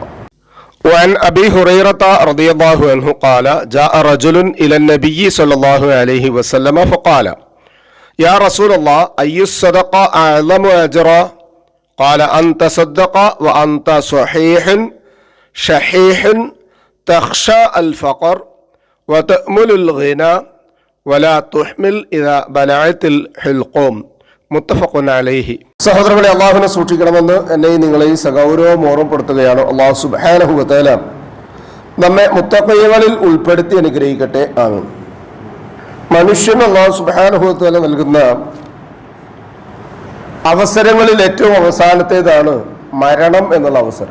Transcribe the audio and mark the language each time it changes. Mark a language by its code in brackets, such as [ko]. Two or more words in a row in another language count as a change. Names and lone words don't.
[ar] وعن أبي هريرة رضي الله عنه قال جاء رجل إلى النبي صلى الله عليه وسلم فقال يا رسول الله أي الصدقة أعظم أجرا؟ قال أن تصدق وأنت صحيح شحيح تخشى الفقر وتأمل الغنى ولا تحمل إذا بلعت الحلقوم. متفق عليه. [ml] സഹോദരങ്ങളെ, അള്ളാഹുവിനെ സൂക്ഷിക്കണമെന്ന് എന്നെയും നിങ്ങളെയും സഗൗരവം ഓർമ്മപ്പെടുത്തുകയാണ്. [ar] الله سبحانه وتعالى [ml] നമ്മെ മുത്തഖീകളിൽ ഉൾപ്പെടുത്തി അനുഗ്രഹിക്കട്ടെ. ആമീൻ. മനുഷ്യന് [ar] الله سبحانه وتعالى [ml] നൽകുന്ന അവസരങ്ങളിൽ ഏറ്റവും അവസാനത്തേതാണ് മരണം എന്നുള്ള അവസരം.